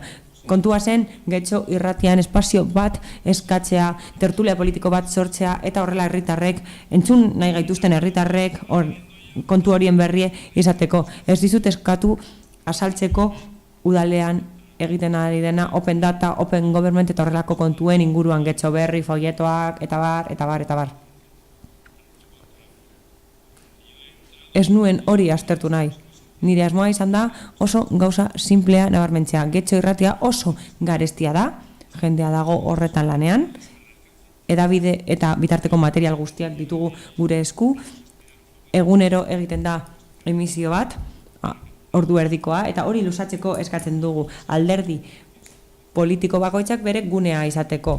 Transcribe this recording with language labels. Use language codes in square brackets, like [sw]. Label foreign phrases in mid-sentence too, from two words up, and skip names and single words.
[eu] Kontua zen, Getxo Irratian espazio bat eskatzea, tertulia politiko bat sortzea, eta horrela herritarrek, entzun nahi gaituzten herritarrek, kontu horien berrie izateko. Ez dizut eskatu azaltzeko udalean egiten ari dena [en] open data, open government [eu] eta horrelako kontuen inguruan Getxo Berri, folletoak, eta bar. Ez nuen hori aztertu nahi. Nire asmoa izan da oso gauza simplea nabarmentzea. Getxo Irratia oso garestia da, jendea dago horretan lanean, edabide eta bitarteko material guztiak ditugu gure esku, egunero egiten da emisio bat, ordu erdikoa, eta hori luzatzeko eskatzen dugu alderdi politiko bakoitzak bere gunea izateko.